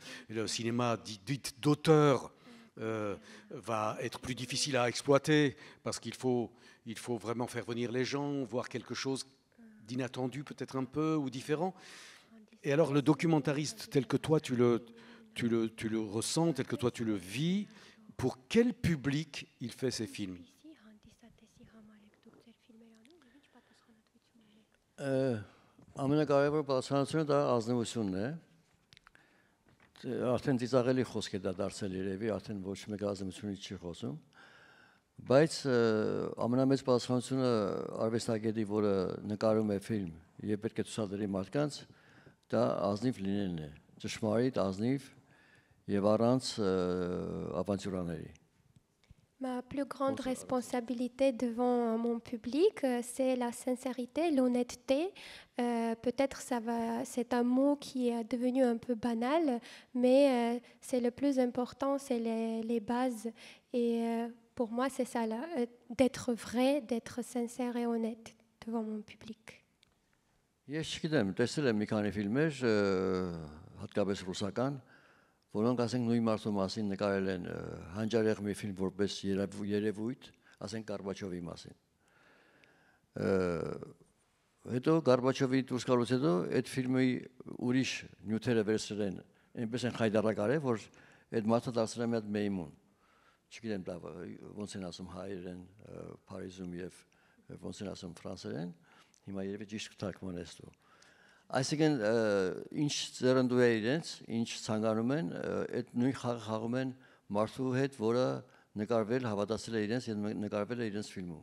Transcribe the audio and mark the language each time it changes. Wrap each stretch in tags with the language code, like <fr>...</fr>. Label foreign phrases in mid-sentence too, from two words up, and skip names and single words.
<fr>Et le cinéma dit d'auteur va être plus difficile à exploiter parce qu'il faut vraiment faire venir les gens, voir quelque chose d'inattendu peut-être un peu ou différent. Et alors le documentariste tel que toi tu le ressens, tel que toi tu le vis, pour quel public il fait ses films?</fr> <hy>Ամենակարևոր բացառությունը դա ազնվությունն է։ Արդեն ծիծաղելի խոսք է դա դարձել երևի, արդեն ոչ մեկ ազնվությունից չի խոսում։ Բայց ամենամեծ բացառությունը արվեստագետի, որը նկարում է ֆիլմ եւ պետք է ցուցադրի մարդկանց, դա ազնիվ լինելն է, ճշմարիտ, ազնիվ եւ առանց ավանտյուրաների։</hy> <fr>Ma plus grande responsabilité devant mon public, c'est la sincérité, l'honnêteté. Peut-être c'est un mot qui est devenu un peu banal, mais c'est le plus important, c'est les bases. Et pour moi, c'est ça, d'être vrai, d'être sincère et honnête devant mon public.</fr> <hy>Ես չգիտեմ, տեսել եմ մի քանի ֆիլմեր, հատկապես ռուսական, որոնք ասենք նույն մարդու մասին նկարել են հանճարեղմի ֆիլմ որպես երևույթ, ասենք Գորբաչովի մասին։ Հետո Գորբաչովի դուրս գալուց հետո այդ ֆիլմի ուրիշ նյութերը վերցրել են, այնպես են խայդարակարել, որ այդ մարդը դարձել է մի հատ մեյմուն։ Չգիտեմ դա ոնց են ասում հայերեն Փարիզում եւ ոնց են ասում ֆրանսերեն, հիմա երևի ճիշտ թարգմանես դու։ Այսինքն ինչ ծերնդու է իրենց, ինչ ցանկանում են, այդ նույն խաղը խաղում են մարդու հետ, որը նկարվել, հավատացել է իրենց եւ նկարվել է իրենց ֆիլմում։</hy>